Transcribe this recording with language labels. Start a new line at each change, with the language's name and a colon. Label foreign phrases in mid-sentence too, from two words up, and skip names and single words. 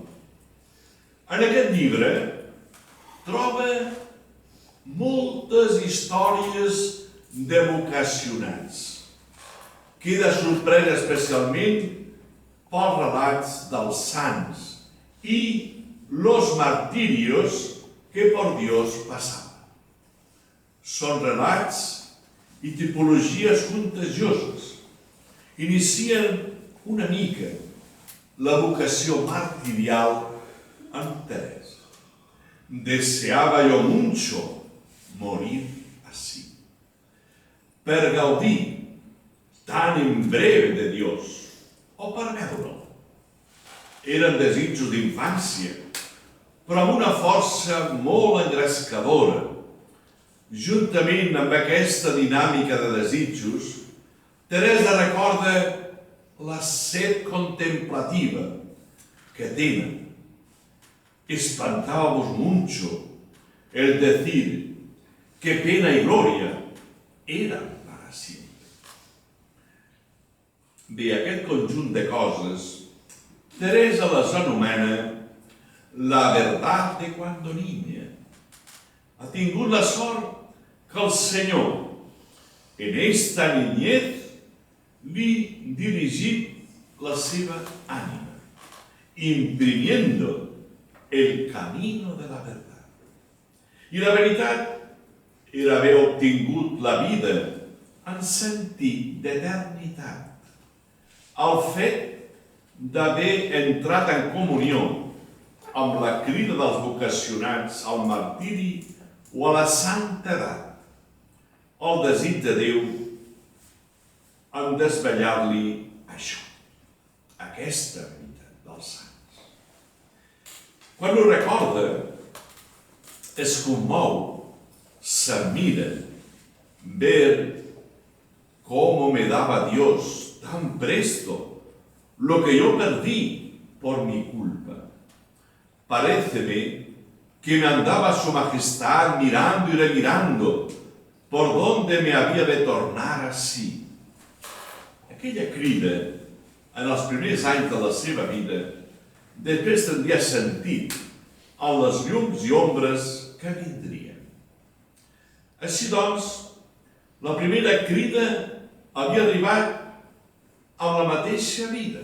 Catalan: En aquest llibre troba moltes històries de vocacionats. Queda sorprès especialment pels relats dels sants i
Spanish: los martirios que por Dios pasaven.
Catalan: Són relats i tipologies contagioses. Inicien una mica la vocació martirial en Teresa.
Spanish: Deseaba yo mucho morir así,
Catalan: per gaudir
Spanish: tan en breve de Dios,
Catalan: o per veure'l. Eren desitjos d'infància, però amb una força molt engrescadora. Juntament amb aquesta dinàmica de desitjos, Teresa recorda la set contemplativa que tenen.
Spanish: espantábamos mucho el decir que pena y gloria eran para siempre.
Catalan: Bé, aquest conjunt de coses, Teresa les anomena
Spanish: la verdad de cuando niña.
Catalan: Ha tingut la sort que el Senyor,
Spanish: en esta niñez,
Catalan: li dirigit la seva ànima,
Spanish: imprimiendo el camino de la verdad.
Catalan: I la veritat era haver obtingut la vida en sentit d'eternitat, el fet d'haver entrat en comunió amb la crida dels vocacionats al martiri o a la santedat, el desig de Déu en desvetllar-li això, aquesta veritat dels sants. Quan ho recorda, es conmou, s'admira,
Spanish: ver cómo me daba Dios tan presto lo que yo perdí por mi culpa. Paréceme que me andaba su majestad mirando y remirando por dónde me había de tornar así.
Catalan: Aquella crida, en els primers anys de la seva vida, després tindria sentit en les llums i ombres que vindrien. Així doncs, la primera crida havia arribat amb la mateixa vida.